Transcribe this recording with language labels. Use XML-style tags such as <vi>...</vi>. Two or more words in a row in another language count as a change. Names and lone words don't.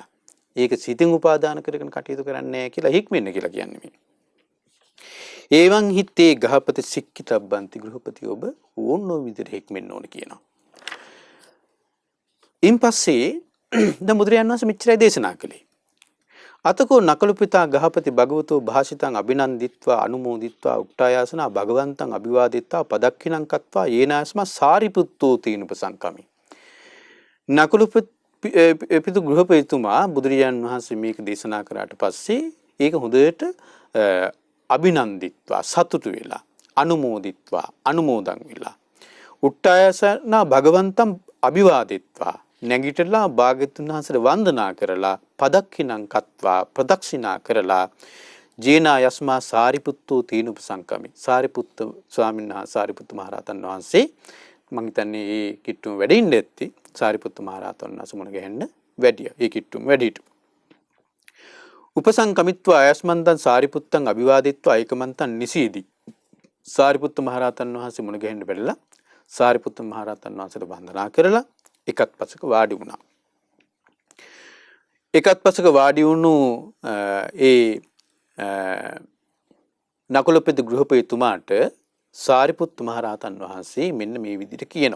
<si>ඒක සිතින් උපාදාන කරගෙන කටයුතු කරන්නේ නැහැ කියලා හික්මෙන්න කියලා කියන්නේ මේ.</si> <pi>ඒවන් හිතේ ගහපති සික්කිතබ්බන්ති</pi> <si>ගෘහපති ඔබ ඕනෝ විදිහට හික්මෙන්න ඕන කියනවා. ඉන්පස්සේ දැන් බුදුරජාණන් වහන්සේ මෙච්චරයි දේශනා කළේ.</si> <pi>අතකෝ නකලුපිතා ගහපති භගවතෝ භාෂිතං අභිනන්දිත්වා අනුමෝදිත්වා උක්ටායාසනා භගවන්තං අභිවාදිත්වා පදක්ඛිනං කତ୍වා යේනාස්ම සාරිපුත්තෝ තීනුපසංකමි.</pi> <si>නකලුපිතු ගෘහපතිතුමා බුදුරජාණන් වහන්සේ මේක දේශනා කරාට පස්සේ ඒක හොඳට අභිනන්දිත්වා සතුටු වෙලා අනුමෝදිත්වා අනුමෝදන් වෙලා</si> <pi>උක්ටායාසනා භගවන්තං අභිවාදිත්වා</pi> <si>නැගිටලා භාග්‍යවතුන් වහන්සේට වන්දනා කරලා</si> <pi>පදක්ඛිනං කତ୍වා</pi> <si>ප්‍රදක්ෂිනා කරලා</si> <pi>ජේනා යස්මා සාරිපුත්තෝ තීනුපසංකමි.</pi> <si>සාරිපුත්ත ස්වාමීන් වහන්සේ සාරිපුත්ත මහරහතන් වහන්සේ මම හිතන්නේ මේ කිට්ටුම වැඩිින්න ඇත්ති සාරිපුත්ත මහරහතන් වහන්සේ මුණ ගැහෙන්න වැඩිය. ඒ කිට්ටුම වැඩිට.</si> <pi>උපසංකමිත්වා යස්මන්තං සාරිපුත්තං අභිවාදිත්වා ඒකමන්තං නිසීදි.</pi> <si>සාරිපුත්ත මහරහතන් වහන්සේ මුණ ගැහෙන්න බැරිලා සාරිපුත්ත මහරහතන් වහන්සේට වන්දනා කරලා එකත් පසක වාඩි වුණා. එකත් පසක වාඩි වුණු නකුලපති ගෘහපතිතුමාට සාරිපුත්ත මහරහතන් වහන්සේ මෙන්න මේ විදිහට කියනවා.</si>